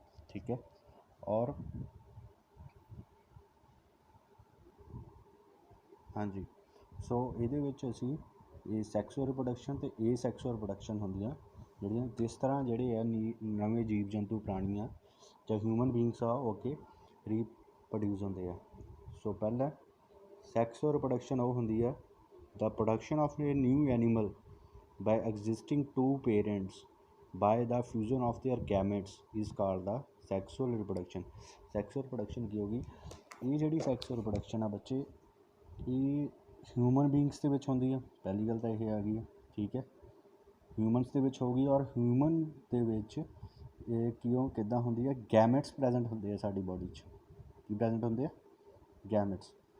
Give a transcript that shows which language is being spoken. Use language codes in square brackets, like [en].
[pa] ਠੀਕ ਹੈ, ਔਰ ਹਾਂਜੀ, ਸੋ ਇਹਦੇ ਵਿੱਚ ਅਸੀਂ ਇਹ ਸੈਕਸੂਅਲ ਰਿਪਰੋਡਕਸ਼ਨ ਅਤੇ ਏਸੈਕਸੁਅਲ ਰਿਪਰੋਡਕਸ਼ਨ ਹੁੰਦੀਆਂ, ਜਿਹੜੀਆਂ ਜਿਸ ਤਰ੍ਹਾਂ ਜਿਹੜੇ ਆ ਨਵੇਂ ਜੀਵ ਜੰਤੂ ਪ੍ਰਾਣੀ ਆ ਜਾਂ ਹਿਊਮਨ ਬੀਇੰਗਸ ਆ, ਉਹ ਅੱਗੇ ਰੀਪਰੋਡਿਊਸ ਹੁੰਦੇ ਆ। ਸੋ ਪਹਿਲਾਂ ਸੈਕਸੂਅਲ ਰਿਪਰੋਡਕਸ਼ਨ ਉਹ ਹੁੰਦੀ ਆ, [en] the production of a new animal by existing two parents by the fusion of their gametes is called the sexual reproduction। [pa] sexual reproduction ਕੀ ਹੋਗੀ? ਇਹ ਜਿਹੜੀ ਸੈਕਸੂਅਲ ਰਿਪਰੋਡਕਸ਼ਨ ਆ ਬੱਚੇ, ਇਹ ਹਿਊਮਨ ਬੀਇੰਗਸ ਦੇ ਵਿੱਚ ਹੁੰਦੀ ਆ। ਪਹਿਲੀ ਗੱਲ ਤਾਂ ਇਹ ਆ ਗਈ ਆ। ਠੀਕ ਹੈ, ਹਿਊਮਨਸ ਦੇ ਵਿੱਚ ਹੋਊਗੀ। ਔਰ ਹਿਊਮਨ ਦੇ ਵਿੱਚ ਇਹ ਕਿੱਦਾਂ ਹੁੰਦੀ ਆ? ਗੈਮੇਟਸ ਪ੍ਰੈਜੈਂਟ ਹੁੰਦੇ ਆ ਸਾਡੀ ਬੋਡੀ 'ਚ। ਕੀ ਪ੍ਰੈਜੈਂਟ ਹੁੰਦੇ ਆ? ਗੈਮੇਟਸ।